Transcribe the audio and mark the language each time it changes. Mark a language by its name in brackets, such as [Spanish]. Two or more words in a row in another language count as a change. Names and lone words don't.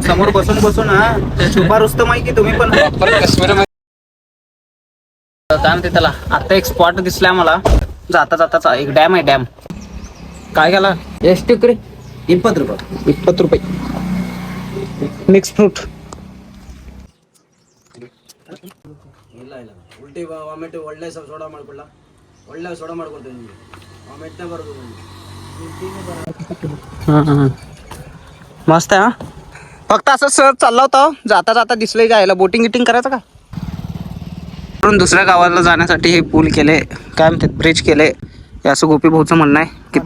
[Marathi] समोर बसून हा. शुभा रुस्तम आहे की तुम्ही पण. काय म्हणते त्याला. आता एक स्पॉट दिसलाय मला. जाता एक डॅम आहे. डॅम काय गेला. [Kannada] ಎಷ್ಟು रे [Marathi] 20 रुपये [English] mix fruit. [Kannada] ಉಲ್ಟಿ ವಾಮಿಟ್ ಒಳ್ಳೆ ಸೋಡಾ ಮಾಡ್ಕೊಳ್ಳ. ಒಳ್ಳೆ ಸೋಡಾ ಮಾಡ್ಕೊಳ್ತೀನಿ ನಿಮಗೆ. ವಾಮಿಟ್ನೇ ಬರೋದು. [Marathi] मस्त आहे हा. फक्त असं सहज चालला होता. जाता दिसलंय जायला. बोटिंग करायचं का. गावावरून दुसऱ्या गावाला जाण्यासाठी हे पूल केले, काय म्हणतात ब्रिज केले, हे असं गोपी भाऊचं म्हणणं आहे.